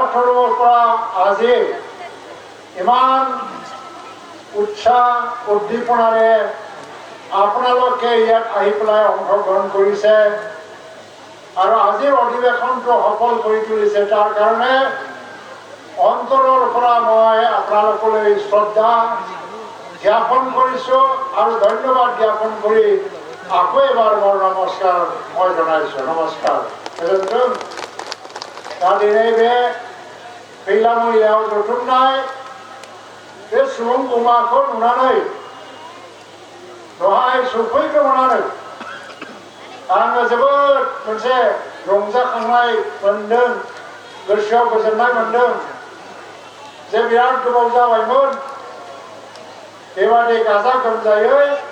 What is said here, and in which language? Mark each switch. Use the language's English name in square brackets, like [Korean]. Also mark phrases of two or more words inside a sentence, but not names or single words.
[Assamese] তৰফৰ পৰা আজি ইমান উৎসাহ উদ্দীপনাৰে আপোনালোকে ইয়াত আহি পেলাই অংশগ্ৰহণ কৰিছে আৰু আজিৰ অধিৱেশনটো সফল কৰি তুলিছে তাৰ কাৰণে অন্তৰৰ পৰা মই আপোনালোকলৈ শ্ৰদ্ধা জ্ঞাপন কৰিছোঁ আৰু ধন্যবাদ জ্ঞাপন কৰি আকৌ এবাৰ মোৰ নমস্কাৰ মই জনাইছোঁ। [Bodo] নমস্কাৰ তাদিনে বে फैलामैयाव जथुमनाय बे सुबुं गमाखौ नुनानै दहाय सफैग्रोमोनानो आङो जोबोद मोनसे रंजाखांनाय मोनदों गोसोआव गोजोननाय मोनदों जे बिराद गोबाव जाबायमोन बेबादि गाजा गोमजायै